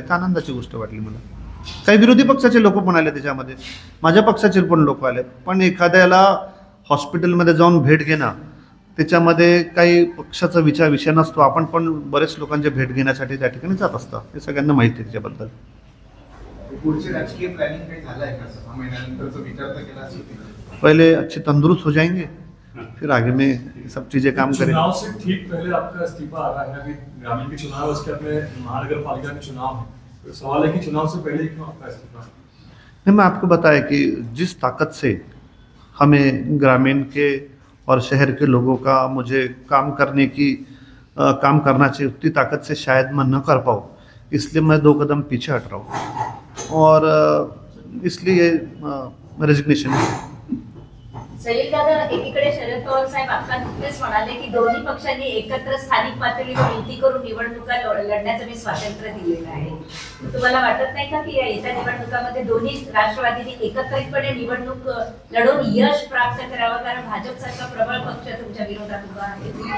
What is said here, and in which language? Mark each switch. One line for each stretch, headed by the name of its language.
Marathi: तर आनंदाची गोष्ट वाटली मला. काही विरोधी पक्षाचे लोक पण आले, त्याच्यामध्ये माझ्या पक्षाचे पण लोक आले. पण एखाद्याला हॉस्पिटलमध्ये जाऊन भेट घेणं त्याच्यामध्ये काही पक्षाचा विषय नसतो. आपण पण बरेच लोकांचे भेट घेण्यासाठी त्या ठिकाणी जात असतो. हे सगळ्यांना माहिती आहे त्याच्याबद्दल. पुढचे राजकीय प्लॅनिंग काही झालं आहे का? 6 महिन्यानंतरचा विचार तर केला असेल.
Hindi: पहले अच्छे तंदुरुस्त हो जाएंगे, फिर आगे में ये सब चीज़ें काम करें. चुनाव से ठीक पहले आपका इस्तीफा आ रहा है, अभी ग्रामीण के चुनाव, उसके अपने महानगर पालिका के चुनाव है, तो सवाल है कि चुनाव से पहले क्यों आपका इस्तीफा? नहीं, मैं आपको बताया कि जिस ताकत से हमें ग्रामीण के और शहर के लोगों का मुझे काम काम करना चाहिए, उतनी ताकत से शायद मैं न कर पाऊँ, इसलिए मैं 2 कदम पीछे हट रहा हूँ और इसलिए रेजिग्नेशन है.
Marathi: सलील दादा, एकीकडे शरद पवार साहेब आता नुकतेच म्हणाले की दोन्ही पक्षांनी एकत्र स्थानिक पातळीवर युती करून निवडणुका लढण्याचं मी स्वातंत्र्य दिलेलं आहे. तुम्हाला वाटत नाही का की या येत्या निवडणुकामध्ये दोन्ही राष्ट्रवादींनी एकत्रितपणे निवडणूक लढवून यश प्राप्त करावं, कारण भाजपसारखा प्रबळ पक्ष तुमच्या विरोधात उभा आहे.